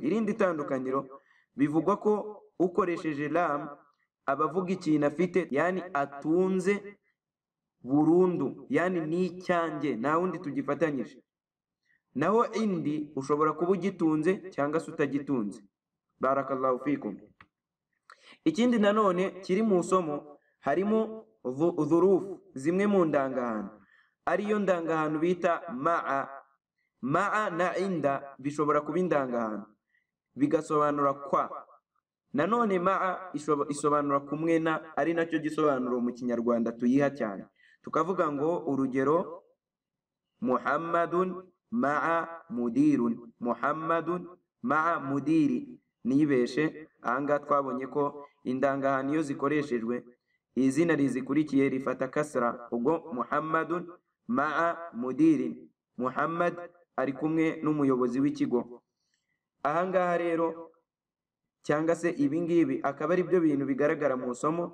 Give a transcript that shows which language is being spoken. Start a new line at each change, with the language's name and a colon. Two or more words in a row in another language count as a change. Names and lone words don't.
Kinyarwanda: Irindi tandukaniro, bivugwa ko ukoresheje lam abavuga ikintu afite, yani atunze burundu, yani ni icyanjye, nta wundi tugifatanyije. Naho indi ushobora kuba ugitunze cyangwa se utagitunze.
Arabic: بارك الله فيكم.
Kinyarwanda: Ikindi nanone kiri mu somo, harimo dhurufu, zimwe mu ndangahantu, ariyo ndangahantu bita ma'a na inda, bishobora kuba indangahantu bigasobanura kwa. Nanone ma'a isobanura kumwe na, ari nacyo gisobanuro mu Kinyarwanda tuyiha cyane. Tukavuga ngo urugero,
Arabic: محمدٌ مع مديرٌ، محمدٌ مع مديرِ.
Kinyarwanda: Nibeshe, ahangaha twabonye ko indangahantu iyo zikoreshejwe, izina rizikurikiye rifata kasra, ubwo
Arabic: محمدٌ مع مديرٍ,
Kinyarwanda: Muhammad ari kumwe n'umuyobozi w'ikigo. Ahangaha rero, cyangwa se ibingibi akaba ari byo bintu bigaragara mu somo.